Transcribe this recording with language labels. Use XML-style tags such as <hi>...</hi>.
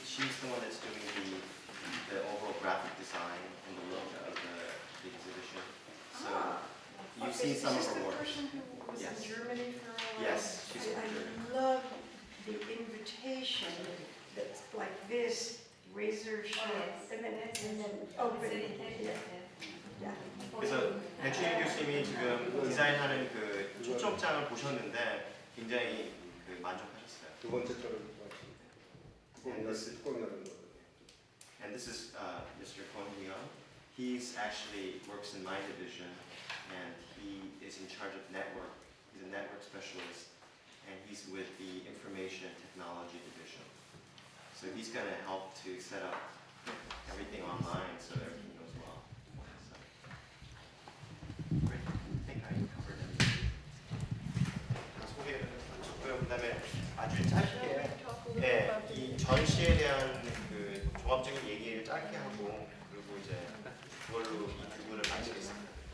<en>She's the one that's doing the overall graphic design and the look of the exhibition. So you've seen some of her work. Is this the person who was Yes. in Germany for a while? Yes, she's from I Germany. love the invitation that's like this, razor sharp, and then open. Yeah.</en> <ko>그래서 배춘희 교수님이 지금 디자인하는 그 초점장을 보셨는데 굉장히 그 만족하셨어요. 두 번째 거를 뚜껑이 나는 거.</ko> <en>And this is Mr. Kwon Hyun. He's actually works in my division, and he is in charge of network. He's a network specialist, and he's with the information technology division. So he's going to help to set up everything online so that everything goes well. So, great. I think I covered everything.</en> <ko>소개를 해줬고요. 그다음에 아주 짧게 네, 이 전시에 대한 그 종합적인 얘기를 짧게 하고 그리고 이제 그걸로 이 두 분을 마치겠습니다.</ko>